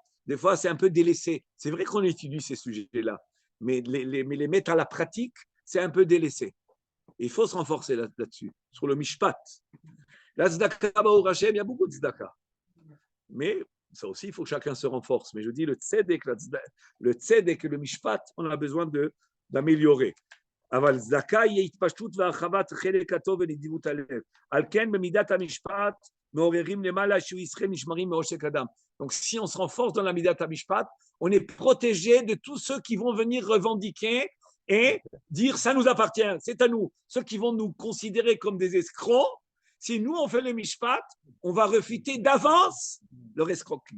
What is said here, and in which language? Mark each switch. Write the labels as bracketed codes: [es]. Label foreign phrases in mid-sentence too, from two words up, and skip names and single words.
[fr] Des fois, c'est un peu délaissé. C'est vrai qu'on étudie ces sujets-là, mais les mettre à la pratique, c'est un peu délaissé. Et il faut se renforcer là-dessus, sur le Mishpat. La Tzedaka, il y a beaucoup de Tzedaka. Mais ça aussi, il faut que chacun se renforce. Mais je dis, le Tzedek et le Mishpat, on a besoin d'améliorer. [he] אבל צדקה היא התפשטות והרחבת חלק הטוב ונדיבות הלב. על כן במידת המשפט מעוררים למעלה שהוא ישראל נשמרים מעושק אדם. [fr] Donc si on se renforce dans la [he] מידת המשפט, [fr] on est protégé de tous ceux qui vont venir revendiquer et dire ça nous appartient, c'est à nous. Ceux qui vont nous considérer comme des escrocs, si nous on fait le mishpat, on va refuter d'avance leur escroquerie.